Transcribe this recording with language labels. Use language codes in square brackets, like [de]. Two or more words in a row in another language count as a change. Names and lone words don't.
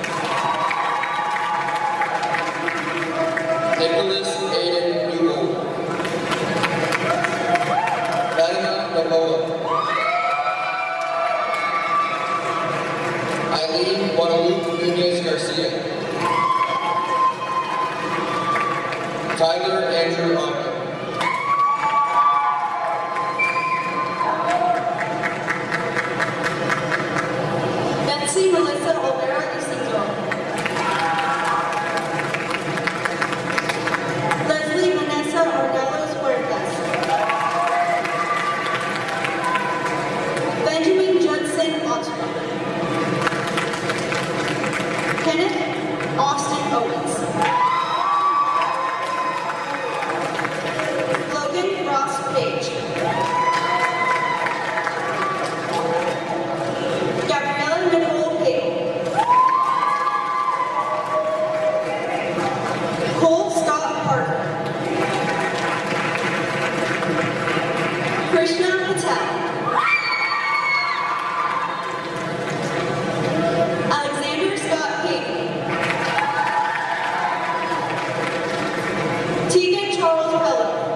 [en] Nicholas Aiden Newell. Fatima Naboa. Eileen Guadalupe Nunez Garcia. Tyler Andrew Ogden. Betsy Melissa Olvera Isidro. Leslie Vanessa Ornelas Huertas. Benjamin Judson Otto. Kenneth Austin Owens. Logan Ross Page. Gabriella Nicole Pagel. Cole Scott Parker. Krishna Patel. Alexander Scott Payton. Tegan Charles Pello.